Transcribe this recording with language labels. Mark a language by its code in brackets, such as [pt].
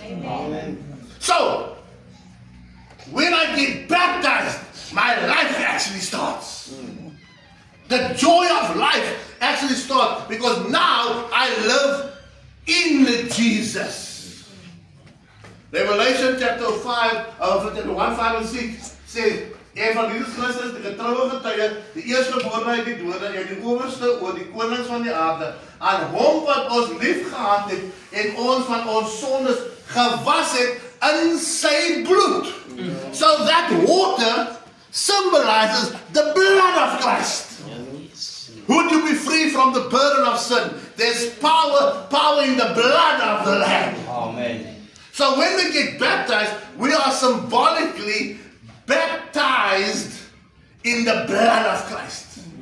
[en] Amen. So, when I get baptized, my life actually starts. The joy of life actually starts because now I live in Jesus. Revelation chapter 5, 1, 5 and 6 says, [af] en van Jesus Christus, die getroue getuie, die eerstgeborene uit die dode, en die owerste oor die konings van die aarde, aan hom wat ons lief gehad het, en ons van ons sondes gewas het in sy bloed. [en] So that water symbolizes the blood of Christ. Would you be free from the burden of sin? There's power in the blood of the Lamb. Amen. So when we get baptized, we are symbolically baptized in the blood of Christ.